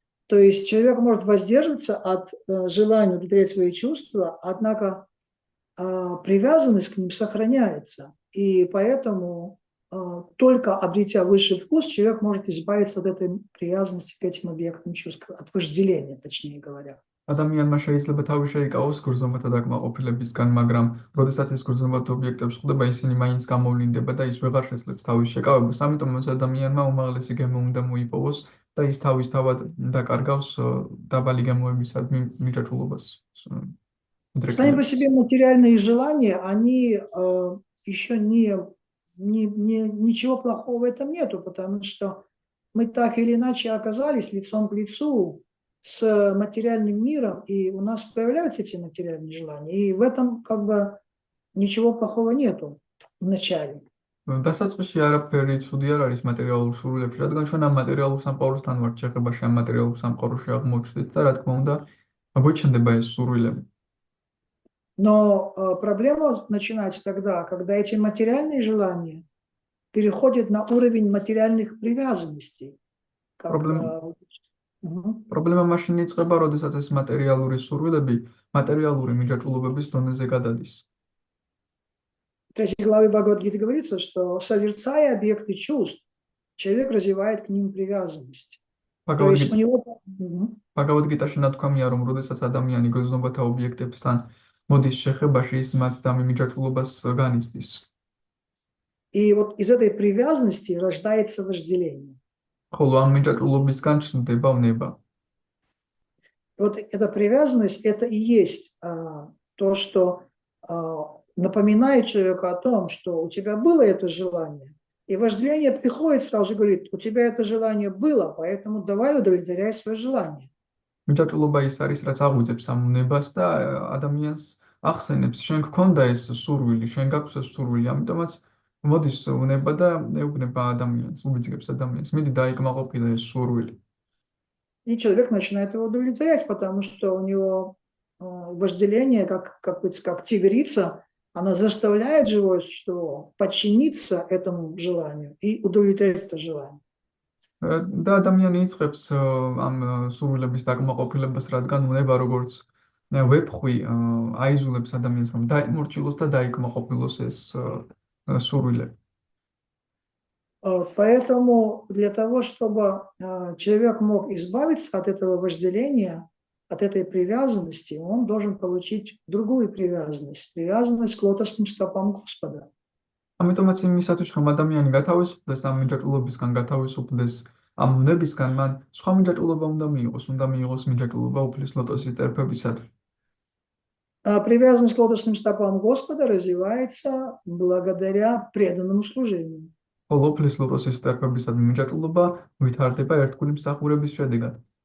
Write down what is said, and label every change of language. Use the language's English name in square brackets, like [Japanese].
[Russian] То есть человек может воздерживаться от желания удовлетворять свои чувства, однако привязанность к ним сохраняется. И поэтому только обретя высший вкус, человек может избавиться от этой привязанности к этим объектам чувств, от вожделения, точнее говоря. [Georgian] ადამიანმა შეიძლება თავი შეიკავოს გრძნობათა დაკმაყოფილებისგან, მაგრამ როდესაც ეს გრძნობათა ობიექტებს ხვდება, ისინი მაინც გამოვლინდება და ის ვეღარ შეძლებს თავის შეკავებას. ამიტომ ეს ადამიანმა უმაღლესი გემო უნდა მოიპოვოს და ის თავისთავად დაკარგავს დაბალი გემოებისადმი მიღწევას. [Russian] Сами по себе материальные желания, они еще ничего плохого в этом нету, потому что мы так или иначе оказались лицом к лицу с материальным миром, и у нас появляются эти материальные желания, и в этом как бы ничего плохого нету в начале. [Georgian] დასაწყისში არაფერი ცუდი არ არის მატერიალურ სურვილებში, რადგან ჩვენ ამ მატერიალურ სამყაროსთან ვართ შეხებაში, ამ მატერიალურ სამყაროში აღმოჩნდით და რა თქმა უნდა, აგვიჩნდება ეს სურვილები. [Russian] Но проблема начинается тогда, когда эти материальные желания переходят на уровень материальных привязанностей. Как, мгм. [Georgian] პრობლემა მაშინ იწყება, როდესაც ეს მატერიალური სურვილები მატერიალური მიჯაჭვულობების დონეზე გადადის. [Russian] В 3 главе Бхагавад-гиты говорится, что созерцая объекты чувств, человек развивает к ним привязанность. То есть у него... [Georgian] Bhagavad-gītāში ნათქვამია, რომ როდესაც ადამიანი გრძნობათა ობიექტებთან მოდის შეხებაში, ის მათ და მიმიჯაჭვულობას განიცდის. [Russian] И вот из этой привязанности рождается вожделение. [Georgian] ხოლო ამ მიჯაჭვულობისგან ჩნდება უნება. [Russian] Вот эта привязанность, это и есть то, что напоминает человеку о том, что у тебя было это желание, и вожделение приходит сразу и говорит, у тебя это желание было, поэтому давай удовлетворяй свое желание. [Georgian] მიჯაჭვულობა ის არის, რაც აღვიძებს ამ უნებას და ადამიანს ახსენებს, შენ გქონდა ეს სურვილი, შენ გაქვს ეს სურვილი, ამიტომაც მოდის უნება და ეუბნება ადამიანს, უბიძგებს ადამიანს, მიდი დაიკმაყოფილე ეს სურვილი. [Russian] И человек начинает его удовлетворять, потому что у него вожделение, как тигрица, она заставляет живое существо подчиниться этому желанию и удовлетворить это желание. [Georgian] და ადამიანი იწყებს ამ სურვილების დაკმაყოფილებას, რადგან უნება როგორც ვეფხვი აიზულებს ადამიანს, რომ დაიმორჩილოს და დაიკმაყოფილოს ეს სურვილები. [Russian] Поэтому для того, чтобы человек мог избавиться от этого вожделения, от этой привязанности, он должен получить другую привязанность к лотосным стопам Господа. [Georgian] ამიტომაც იმისათვის, რომ ადამიანი გათავისუფლდეს ამ მიჯაჭვულობისგან, გათავისუფლდეს ამ უნებისგან, მან სხვა მიჯაჭვულობა უნდა მიიღოს მიჯაჭვულობა უფლის ლოტოსის ტერფებისადმი. [Russian] Привязанность к лотосным стопам Господа развивается благодаря преданному служению. [Georgian] ხოლო უფლის ლოტოსის ტერფებისადმი მიჯაჭვულობა ვითარდება ერთგული მსახურების შედეგად.